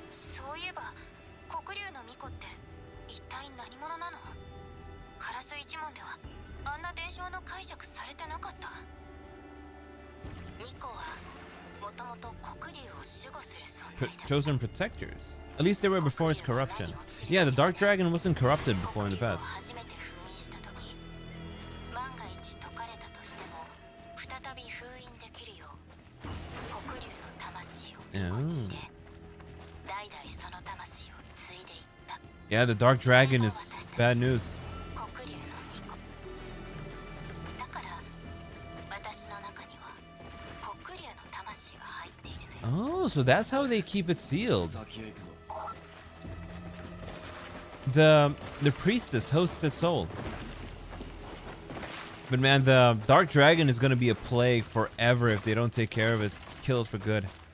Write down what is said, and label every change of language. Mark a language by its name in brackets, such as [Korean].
[Japanese] そういえば黒竜の巫女って一体何者なの？カラス一門ではあんな伝承の解釈されてなかった。巫女はもともと黒竜を守護する存在だ。 [English] Chosen protectors. At least they were before its corruption. Yeah, the Dark Dragon wasn't corrupted before in the past. [Japanese] 初めて封印した時、万が一解かれたとしても再び封印できるよう黒竜の魂を巫女に入れ、代々その魂を継いでいった。 [English] Yeah, the Dark Dragon is bad news. [Japanese] 黒竜の巫女。だから私の中には黒竜の魂が入っているのよ。 [English] Oh, so that's how they keep it sealed. The priestess hosts its soul. But man, the Dark Dragon is gonna be a plague forever if they don't take care of it, kill it for good.